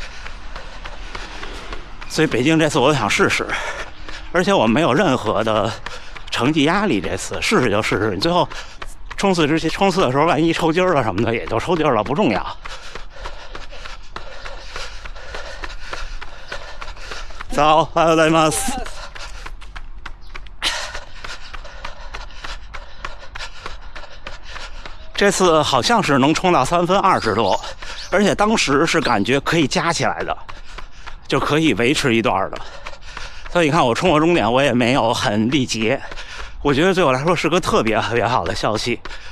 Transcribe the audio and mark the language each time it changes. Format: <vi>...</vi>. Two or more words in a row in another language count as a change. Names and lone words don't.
<zh>所以北京这次我想试试，而且我没有任何的成绩压力，这次试试就试试。你最后冲刺的时候，万一抽筋了什么的，也就抽筋了，不重要。早，</zh> <ja>おはようございます。</ja> <zh>这次好像是能冲到3分20多，而且当时是感觉可以加起来的，就可以维持一段的。所以你看我冲过终点，我也没有很力竭， 我觉得对我来说是个特别特别好的消息，</zh>